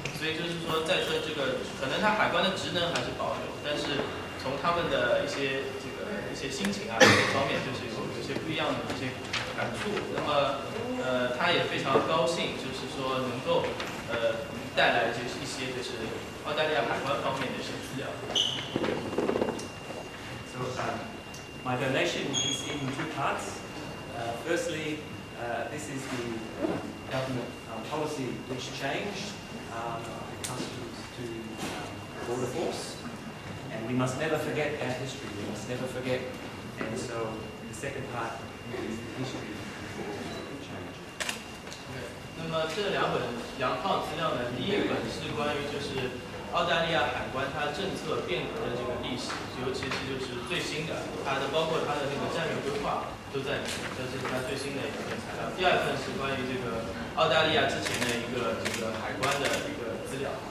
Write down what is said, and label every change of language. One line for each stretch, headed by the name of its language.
Chinese: 所以就是说，在这个可能他海关的职能还是保留，但是从他们的一些心情啊这些方面，就是有一些不一样的一些感触。那么他也非常高兴，就是说能够带来就是一些就是澳大利亚海关方面的一些资料。
English: So my donation is in two parts. Firstly, this is the government policy which changed customs to border force. And we must never forget our history, we must never forget. And so the second part is the history before change.
Chinese: 那么这两套资料呢，第一本是关于就是澳大利亚海关它政策变革的这个历史，尤其是就是最新的，包括它的那个战略规划都在里面，这是它最新的一份材料。第二份是关于这个澳大利亚之前的一个海关的一个资料。